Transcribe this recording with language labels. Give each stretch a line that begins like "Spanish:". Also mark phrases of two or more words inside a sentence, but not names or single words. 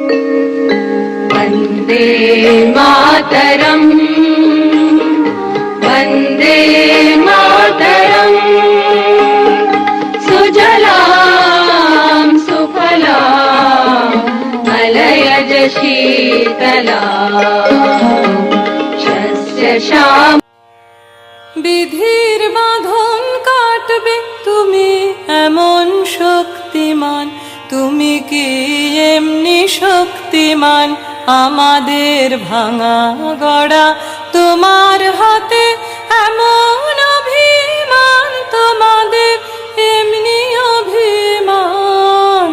Sanskrit: वन्दे मातरम् वन्दे मातरम् सुजलां सुफलां मलयज शीतलां शस्य श्याम।
Bangla: বিধির বাঁধন কাটবে তুমি এমন শক্তিমান, তুমি কি এমনি শক্তিমান? আমাদের ভাঙা গড়া তোমার হাতে এমন অভিমান, তোমাদের এমনি অভিমান।